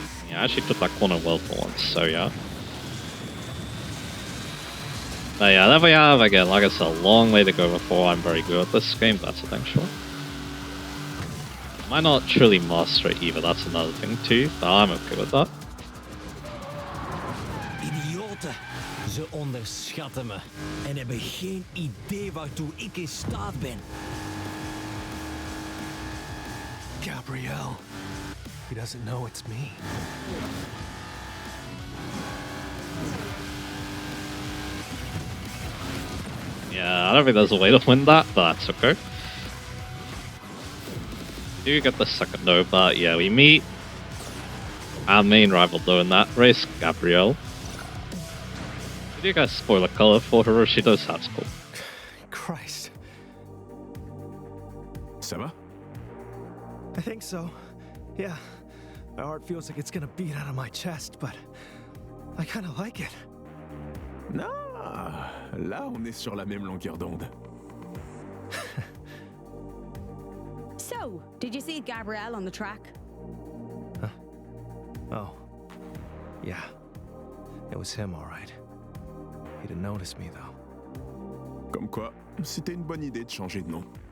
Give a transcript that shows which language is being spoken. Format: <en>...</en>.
<en>Yeah, I actually took that corner well for once, so yeah. But yeah, there we have, again, like I said, a long way to go before I'm very good at this game, that's the thing, sure. Might not truly master it either, that's another thing too, but I'm okay with that.</en> <nl>Idioten, ze onderschatten me en hebben geen idee waartoe ik in staat ben.</nl> <en>Gabrielle. He doesn't know it's me. Yeah, I don't think there's a way to win that, but that's okay. Do get the second though, but yeah, we meet our main rival though in that race, Gabrielle. Did you guys spoiler color for Hiroshi? That's cool. Christ.</en> <fr>Ça va?</fr> <en>I think so. Yeah. My heart feels like it's gonna beat out of my chest, but I kinda like it.</en> <fr>Ah, là on est sur la même longueur d'onde.</fr> <en>So, did you see Gabrielle on the track? Huh? Oh. Yeah. It was him, all right. He didn't notice me, though.</en> <fr>Comme quoi, c'était une bonne idée de changer de nom.</fr>